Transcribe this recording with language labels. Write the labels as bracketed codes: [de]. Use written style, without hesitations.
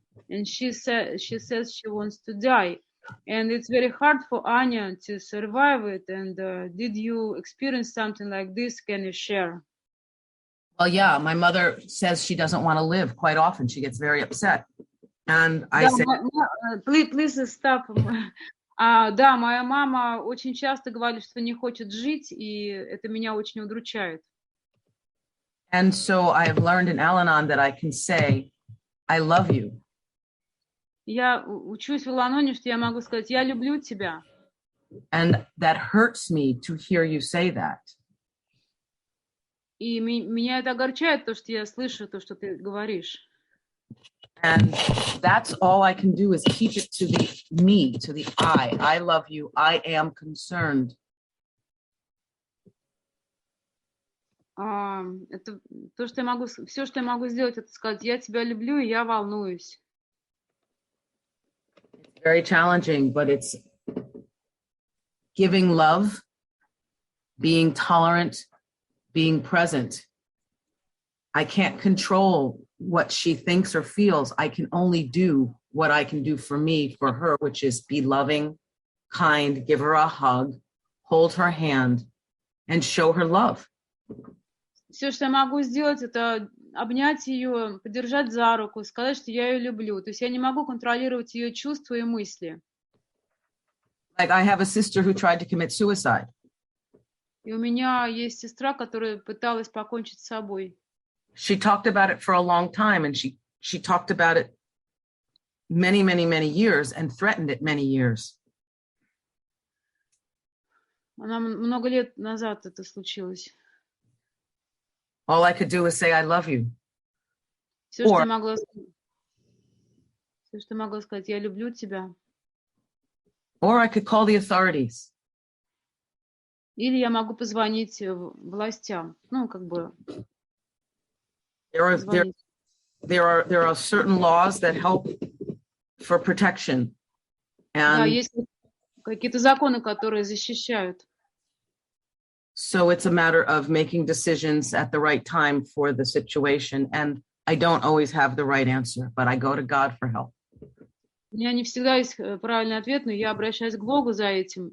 [en] And she says she wants to die, and it's very hard for Anya to survive it. And did you experience something like this? Can you share? Well, yeah, my mother says she doesn't want to live quite often. She gets very upset, and I say, please stop. [ru] Да, моя мама очень часто говорит, что не хочет жить, и это меня очень удручает. [en] And so I have learned in Al-Anon that I can say, I love you. [ru] Я учусь в Ал-Аноне, что я могу сказать, я люблю тебя. [en] And that hurts me to hear you say that. [ru] И меня это огорчает, то, что я слышу то, что ты говоришь. [en] And that's all I can do is keep it to the me, to the I. I love you. I am concerned. [ru] Это то, что я могу, все, что я могу сделать, это сказать, я тебя люблю, и я волнуюсь. [en] Very challenging, but it's giving love, being tolerant, being present. I can't control what she thinks or feels. I can only do what I can do for me, for her, which is be loving, kind, give her a hug, hold her hand, and show her love. [ru] Все, что я могу сделать, это обнять ее, подержать за руку, сказать, что я ее люблю. То есть я не могу контролировать ее чувства и мысли. [en] Like I have a sister who tried to commit suicide. [ru] И у меня есть сестра, которая пыталась покончить с собой. [en] She talked about it for a long time, and she talked about it many, many, many years and threatened it many years. [ru] Она много лет назад это случилось. [en] All I could do was say, I love you. [ru] Все, что я могла сказать, я люблю тебя. [en] Or I could call the authorities. [ru] Или я могу позвонить властям. Ну, как бы. [en] There are certain laws that help for protection. [ru] Да, [en] And [ru] есть какие-то законы, которые защищают. [en] so it's a matter of making decisions at the right time for the situation. And I don't always have the right answer, but I go to God for help. [ru] У меня не всегда есть правильный ответ, но я обращаюсь к Богу за этим.